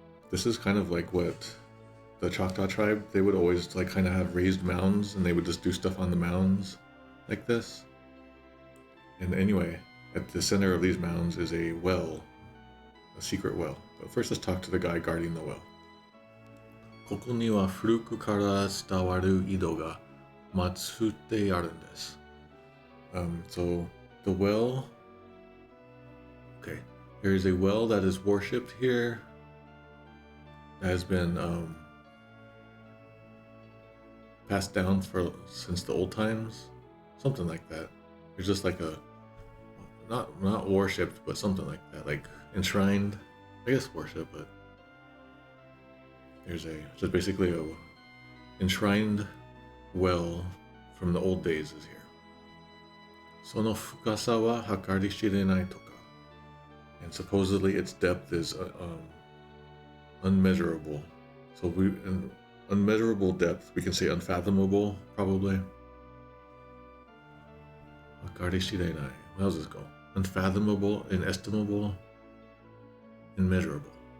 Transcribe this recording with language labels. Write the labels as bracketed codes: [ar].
[en] This is kind of like what the Choctaw tribe, they would always like kind of have raised mounds, and they would just do stuff on the mounds like this. And anyway, at the center of these mounds is a well, a secret well. But first let's talk to the guy guarding the well. [ja] ここには古くから伝わる井戸が祀ってあるんです。 [en] So the well, okay, there is a well that is worshipped here, that has been passed down since the old times, something like that. There's just like a not worshipped, but something like that, like enshrined. I guess worship, but there's just basically a enshrined well from the old days is here. [ja] その深さは計り知れないとか. [en] And supposedly its depth is unmeasurable. So in unmeasurable depth, we can say unfathomable, probably. 計り知れない.How does this go? Unfathomable, inestimable, immeasurable.